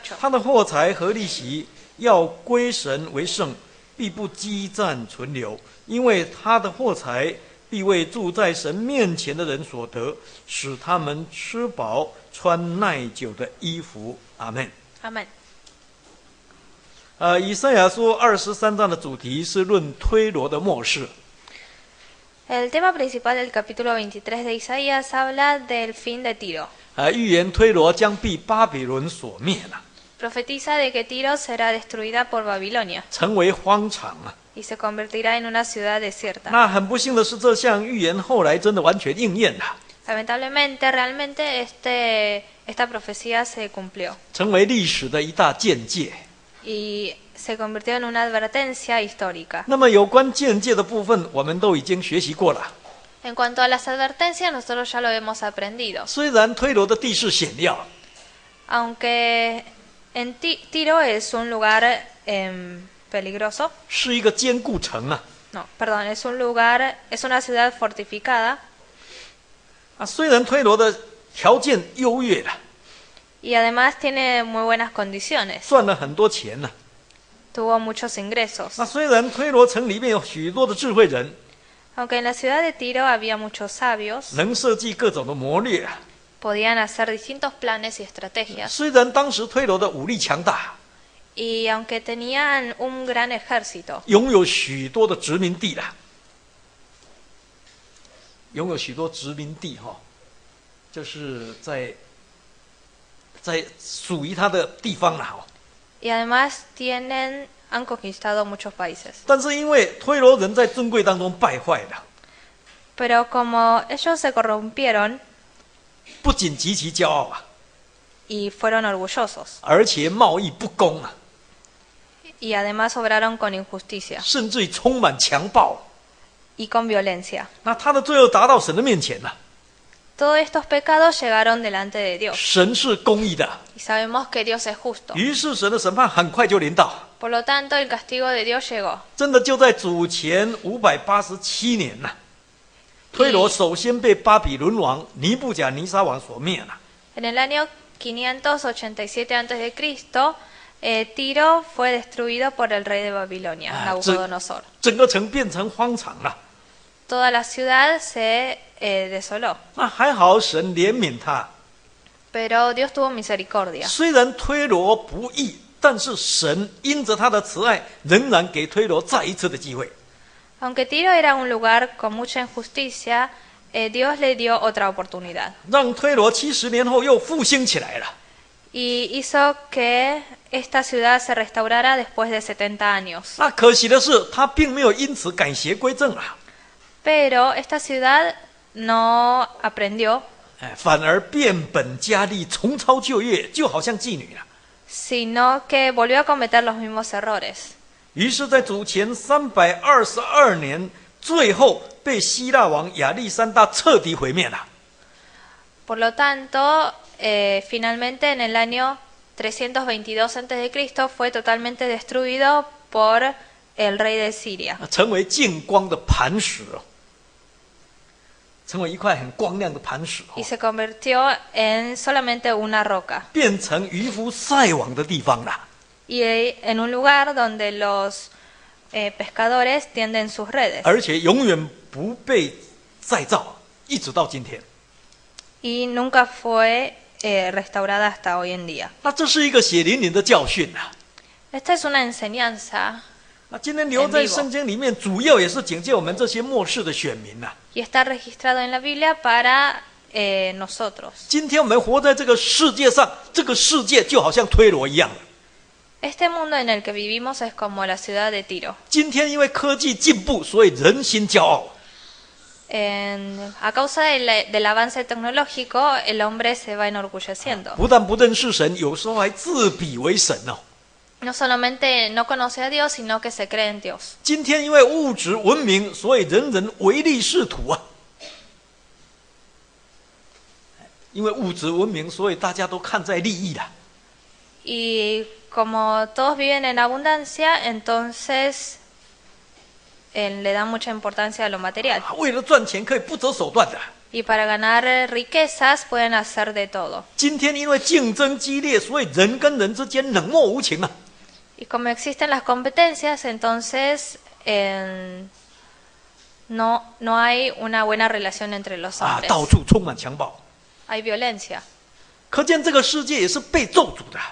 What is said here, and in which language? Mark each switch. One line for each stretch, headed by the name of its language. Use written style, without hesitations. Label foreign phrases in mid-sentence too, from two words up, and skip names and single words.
Chinese: 他的货财和利息要归神为圣，必不积攒存留，因为他的货财必为住在神面前的人所得，使他们吃饱，穿耐久的衣服。阿们。阿们。以赛亚书23章的主题是论推罗的末世。
Spanish: El tema principal del capítulo 23 de Isaías habla del fin de Tiro.
Chinese: 预言推罗将被巴比伦所灭了，
Spanish: Profetiza de que Tiro será destruida por Babilonia
Chinese: 成为荒场啊。
Spanish: y se convertirá en una ciudad desierta.
Chinese: 那很不幸的是，这项预言后来真的完全应验了，
Spanish: Lamentablemente, realmente esta profecía se cumplió
Chinese: 成为历史的一大见解。
Spanish: y se convirtió en una advertencia histórica.
Chinese: 那么有关见解的部分，我们都已经学习过了。
Spanish: En cuanto a las advertencias, nosotros ya lo hemos aprendido.
Chinese: 虽然推罗的地势险要，
Spanish: Aunque en Tiro es un lugar peligroso,
Chinese: 是一个坚固城啊。
Spanish: no, perdón, es una ciudad fortificada
Chinese: 虽然推罗的条件优越了，
Spanish: y además tiene muy buenas condiciones.
Chinese: 赚了很多钱呢。
Spanish: Tuvo muchos ingresos.
Chinese: 虽然推罗城里面有许多的智慧人，
Spanish: Aunque en la ciudad de Tiro había muchos sabios,
Chinese: 能设计各种的谋略啊。
Spanish: podían hacer distintos planes y estrategias.
Chinese: 虽然当时推罗的武力强大，
Spanish: Y aunque tenían un gran ejército,
Chinese: 拥有许多的殖民地啦，拥有许多殖民地就是在属于他的地方啦。
Spanish: y además han conquistado muchos países.
Chinese: 但是因为推罗人在尊贵当中败坏了，
Spanish: Pero como ellos se corrompieron
Chinese: 不仅极其骄傲啊，
Spanish: y fueron orgullosos,
Chinese: 而且贸易不公啊，
Spanish: y además obraron con injusticia
Chinese: 甚至于充满强暴。
Spanish: y con violencia.
Chinese: 那他的罪恶达到神的面前了，
Spanish: Todos estos pecados llegaron delante de Dios.
Chinese: 神是公义的，
Spanish: Y sabemos que Dios es justo.
Chinese: 于是神的审判很快就临到。
Spanish: Por lo tanto, el castigo de Dios llegó.
Chinese: 真的就在主前587年呐，推罗首先被巴比伦王尼布甲尼撒王所灭了。
Spanish: En el año 587 a.C., Tiro fue destruido por el rey de Babilonia, Nabucodonosor.
Chinese: 整个城变成荒场了。
Spanish: Toda la ciudad se desoló.
Chinese: 那还好，神怜悯他。
Spanish: Pero Dios tuvo misericordia.
Chinese: 虽然推罗不义，但是神因着他的慈爱，仍然给推罗再一次的机会。
Spanish: Aunque Tiro era un lugar con mucha injusticia, Dios le dio otra oportunidad.
Chinese: 让推罗70年后又复兴起来了。
Spanish: Y hizo que esta ciudad se restaurara después de 70 años.
Chinese: 那可惜的是，他并没有因此改邪归正啊，
Spanish: Pero esta ciudad no aprendió,
Chinese: 反而变本加厉，重操旧业，就好像妓女了。
Spanish: sino que volvió a cometer los mismos errores.
Chinese: 于是，在主前322年，最后被希腊王亚历山大彻底毁灭了。
Spanish: Por lo tanto, finalmente en el año 322 a.C. fue totalmente destruido por el rey de Siria
Chinese: 成为净光的磐石哦，成为一块很光亮的磐石哦
Spanish: y，se convirtió en solamente una roca
Chinese: 变成渔夫晒网的地方啦。
Spanish: y en un lugar donde los pescadores tienden sus redes
Chinese: 而且永远不被再造，一直到今天。
Spanish: y nunca fue restaurada hasta hoy en día.
Chinese: 那这是一个血淋淋的教训啊！
Spanish: Esta es una enseñanza
Chinese: 那今天留在圣经里面，主要也是警戒我们这些末世的选民呐、
Spanish: y está registrado en la Biblia para nosotros.
Chinese: 今天我们活在这个世界上，这个世界就好像推罗一样。
Spanish: Este mundo en el que vivimos es como la ciudad de Tiro.
Chinese: 今天因为科技进步，所以人心骄傲。
Spanish: A causa del avance tecnológico, el hombre se va enorgulleciendo.
Chinese: 不但不认识神，有时候还自比为神哦。
Spanish: No solamente no conoce a Dios, sino que se cree en Dios.
Chinese: 今天因为物质文明，所以人人唯利是图啊。因为物质文明，所以大家都看在利益啦。
Spanish: Y como todos viven en abundancia, entonces le dan mucha importancia a lo material.
Chinese: 为了赚钱，可以不择手段的。
Spanish: Y para ganar riquezas pueden hacer de todo.
Chinese: 今天因为竞争激烈，所以人跟人之间冷漠无情啊。
Spanish: Y como existen las competencias, entonces no hay una buena relación entre los 啊， hombres.
Chinese: 到处充满强暴，
Spanish: Hay violencia.
Chinese: 可见这个世界也是被咒诅的，